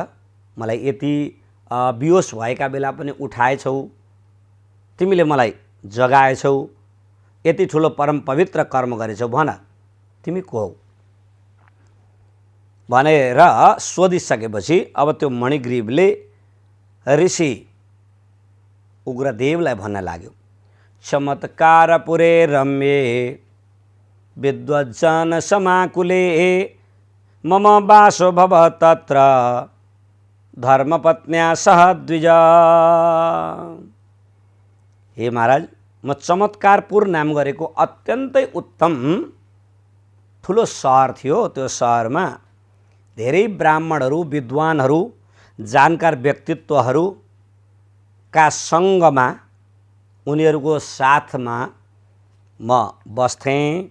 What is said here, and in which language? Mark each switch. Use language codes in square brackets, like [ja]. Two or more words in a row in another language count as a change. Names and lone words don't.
[ne] मलाई यति बिहोस भएका बेला पनि उठाएछौ, तिमीले मलाई जगाएछौ, यति ठुलो परम पवित्र कर्म गरेछौ, भन तिमी को हौ भनेर सोधिसकेपछि अब त्यो मणिग्रीवले ऋषि उग्रदेवलाई भन्न लाग्यो, [sa] चमत्कार पुरे रम्ये विद्वज्जन समाकुले मम वासो भव तत्र धर्मपत्न्या सह द्विज। [ne] हे महाराज, म चमत्कारपुर नाम गरेको अत्यन्तै उत्तम ठुलो सहर थियो। त्यो सहरमा धेरै ब्राह्मणहरू, विद्वानहरू, जानकार व्यक्तित्वहरूका सङ्गमा, उनीहरूको साथमा म बस्थेँ।